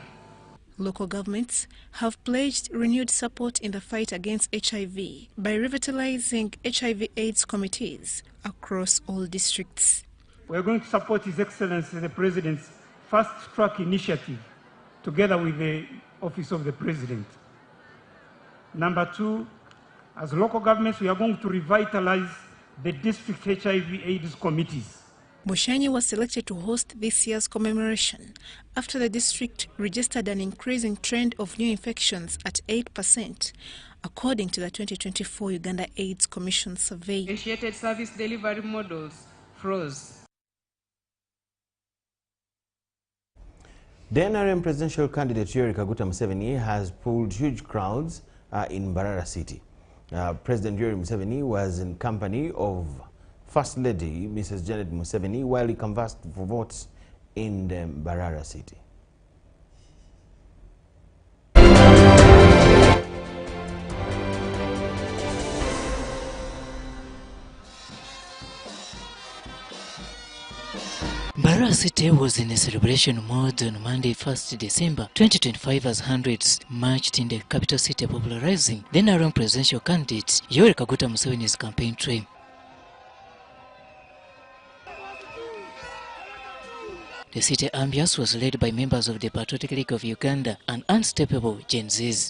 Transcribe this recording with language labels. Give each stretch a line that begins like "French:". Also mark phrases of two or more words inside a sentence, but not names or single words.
English: Local governments have pledged renewed support in the fight against HIV by revitalizing HIV/AIDS committees across all districts. We are going to support His Excellency the President's fast-track initiative together with the Office of the President. Number 2, as local governments, we are going to revitalize the district HIV/AIDS committees. Bushenyi was selected to host this year's commemoration after the district registered an increasing trend of new infections at 8%, according to the 2024 Uganda AIDS Commission survey. Initiated service delivery models froze. The NRM presidential candidate Yoweri Kaguta Museveni has pulled huge crowds in Mbarara City. President Yoweri Museveni was in company of First Lady Mrs. Janet Museveni while he canvassed for votes in the Mbarara city. Mbarara City was in a celebration mode on Monday, 1st December 2025 as hundreds marched in the capital city popularizing the NRM presidential candidate Yoweri Kaguta Museveni's campaign trail. The city ambience was led by members of the Patriotic League of Uganda and unstoppable Gen Zs.